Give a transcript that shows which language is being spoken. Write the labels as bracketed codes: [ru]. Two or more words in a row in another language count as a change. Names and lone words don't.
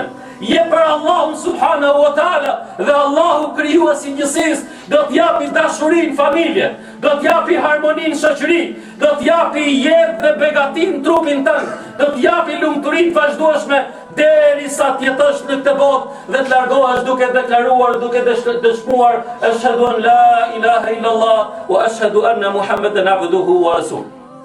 [sq] Je për Allahun [ar] سبحانه وتعالى [sq] dhe Allahu krijuesi i gjithësisë do të japi dashurinë në familje, do të japi harmoninë në shoqëri, do të japi jetë dhe begati në trupin tënd, do të japi lumturinë vazhdueshme derisa të jetosh në këtë botë dhe të largohesh duke deklaruar, duke dëshmuar [ar] أشهد أن لا إله إلا الله وأشهد أن محمدا عبده ورسوله.